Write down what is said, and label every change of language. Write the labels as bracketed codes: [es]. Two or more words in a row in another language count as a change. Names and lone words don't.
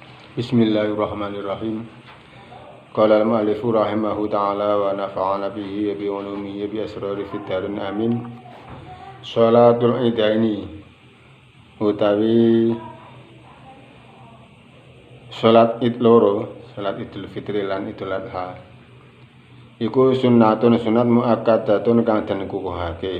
[ar] بسم الله الرحمن الرحيم قال المؤلف رحمه تعالى ونفعنا به وبعلومه بأسرار في الدارين آمين. صلاة العيدين [jv] utawi sholat id loro, sholat Idul Fitri lan Idul Adha. Iku sunnatun sunat muakkadatun kang den kukuhake.